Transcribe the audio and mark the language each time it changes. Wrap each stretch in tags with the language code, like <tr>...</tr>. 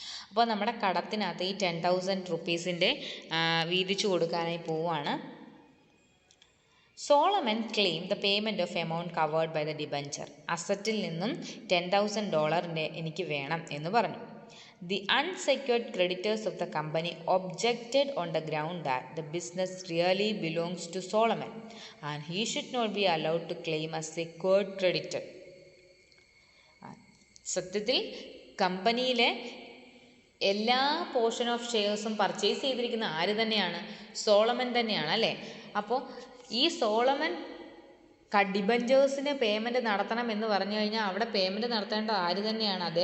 <ml>അപ്പോൾ നമ്മുടെ കടത്തിനകത്ത് ഈ $10,000 വീതിച്ചു കൊടുക്കാനായി പോവുകയാണ്.</ml> <en>Solomon claim the payment of amount covered by the debenture.</en> <ml>അസറ്റിൽ നിന്നും $10,000 എനിക്ക് വേണം എന്ന് പറഞ്ഞു.</ml> <en>The unsecured creditors of the company objected on the ground that the business really belongs to Solomon and he should not be allowed to claim a secured creditor.</en> <ml>സത്യത്തിൽ കമ്പനിയിലെ എല്ലാ portion of ഷെയർസും purchase ചെയ്തിരിക്കുന്ന ആര് തന്നെയാണ്? Solomon തന്നെയാണ് അല്ലേ? അപ്പോൾ ഈ സോളമൻ ഡിബഞ്ചേഴ്സിന് പേയ്മെൻറ്റ് നടത്തണം എന്ന് പറഞ്ഞു കഴിഞ്ഞാൽ അവിടെ പേയ്മെൻറ്റ് നടത്തേണ്ട ആര് തന്നെയാണ്?</ml>